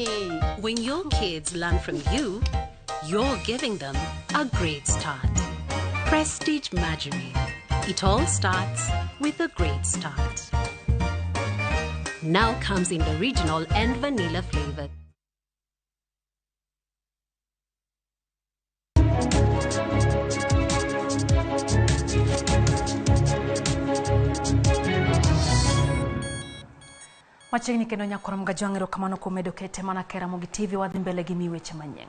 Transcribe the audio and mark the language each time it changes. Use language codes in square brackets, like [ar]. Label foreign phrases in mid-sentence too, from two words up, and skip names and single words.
[en] When your kids learn from you, you're giving them a great start. Prestige Margarine. It all starts with a great start. Now comes in the original and vanilla flavor. [luo] Machiegni kendo nyakoro mgajwang'ero kamano kumedo kete mana kera RAMOGI TV wadhi mbele gi miweche manyien.